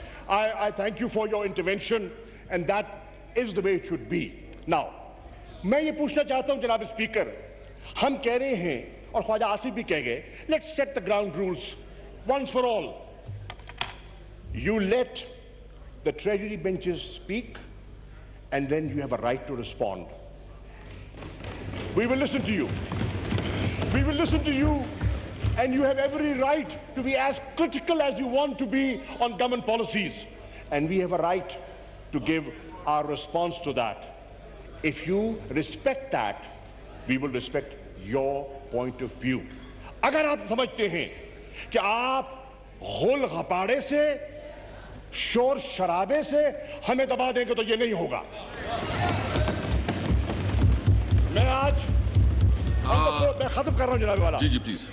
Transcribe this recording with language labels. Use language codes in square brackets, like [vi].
[en] I thank you for your intervention, and that is the way it should be. [hi] Now, मैं ये पूछना चाहता हूं जनाब स्पीकर, हम कह रहे हैं और ख्वाजा आसिफ भी कह गए, [en] let's set the ground rules once for all. You let the treasury benches speak, and then you have a right to respond. We will listen to you. We will listen to you. And you have every right to be as critical as you want to be on government policies. And we have a right to give our response to that. If you respect that, we will respect your point of view. [hi] अगर आप समझते हैं कि आप whole घपाड़े से, शोर शराबे से हमें दबा देंगे तो ये नहीं होगा। मैं आज मैं खत्म कर रहा हूं जनाब वाला। जी जी प्लीज।